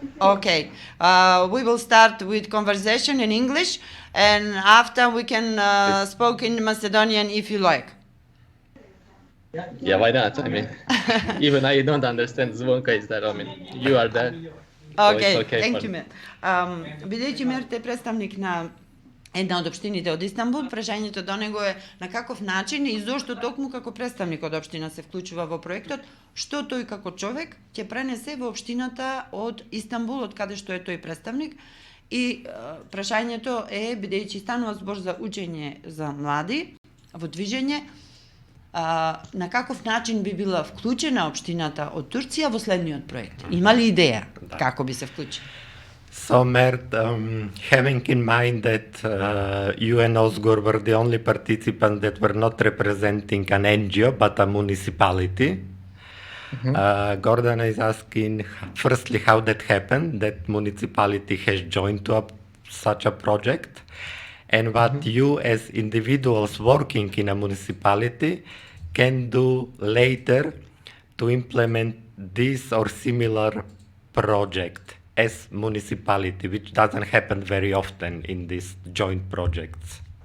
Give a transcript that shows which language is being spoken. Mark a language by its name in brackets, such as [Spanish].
[English] Okay. We will start with conversation in English, and after we can speak in Macedonian if you like. Yeah, why not? I mean, even I don't understand. Zvonka is there. I mean, you are there. So Okay, it's okay thank for you, me. Mert. [Macedonian] Бидејќи Мерт е представник на една од општините од Истанбул, прашањето до него е на каков начин и зошто токму како представник од општина се вклучува во проектот, што тој како човек ќе пренесе во општината од Истанбул, од каде што е тој представник. И прашањето е, бидејќи станува збор за учење за млади во движење, на каков начин би била вклучена општината од Турција во следниот проект? Има ли идеја како би се вклучи? [English] So, Mert, having in mind that you and Ozgur were the only participants that were not representing an NGO but a municipality, Gordana is asking, firstly, how that happened, that municipality has joined to such a project, and what you as individuals working in a municipality can do later to implement this or similar project as municipality, which doesn't happen very often in these joint projects.